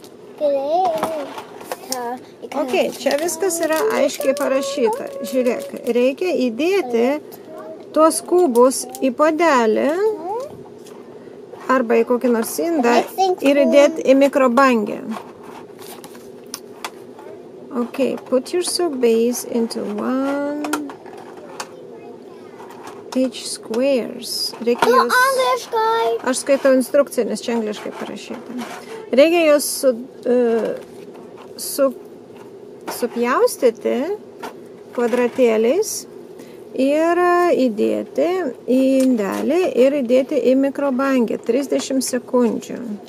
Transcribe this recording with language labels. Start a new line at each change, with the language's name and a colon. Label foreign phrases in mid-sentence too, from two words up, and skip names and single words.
Lithuanian: Ok, čia viskas yra aiškiai parašyta. Žiūrėk, reikia įdėti tuos kubus į puodelį arba į kokį nors indą ir įdėti į mikrobangę.
English: Ok, put your soap base into 1 each squares.
Lithuanian: Reikia jos... Aš skaitau instrukciją, nes čia angliškai parašyta. Reikia jos supjaustyti kvadratėliais ir įdėti į indelį ir įdėti į mikrobangę 30 sekundžių.